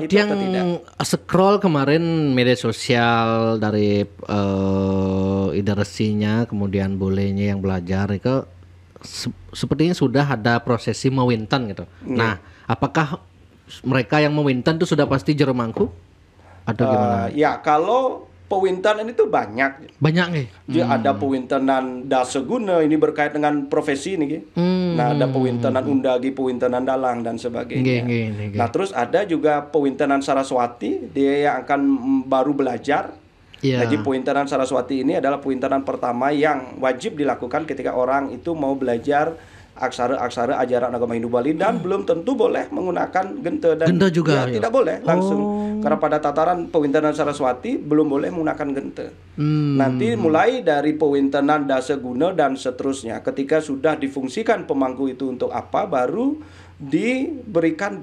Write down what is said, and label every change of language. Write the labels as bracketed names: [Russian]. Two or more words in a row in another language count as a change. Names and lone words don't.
[Indonesian] itu atau tidak? Kalau scroll kemarin media sosial dari ide resinya, kemudian bolehnya yang belajar itu sepertinya sudah ada prosesi mewinten gitu. Nah, apakah mereka yang mewinten itu sudah pasti jero mangku? Atau gimana? Ya, kalau pewintenan itu banyak nih. Ada pewintenan daseguna, ini berkait dengan profesi nih. Nah, ada pewintenan undagi, pewintenan dalang dan sebagainya. Nah, terus ada juga pewintenan Saraswati, dia yang akan baru belajar. Jadi pewintenan Saraswati ini adalah pewintenan pertama yang wajib dilakukan ketika orang itu mau belajar aksara-aksara ajaran agama Hindu Bali dan belum tentu boleh menggunakan gente dan juga tidak boleh langsung karena pada tataran pewintenan Saraswati belum boleh menggunakan gente. Nanti mulai dari pewintenan daseguna dan seterusnya, ketika sudah difungsikan pemangku itu untuk apa, baru diberikan gente.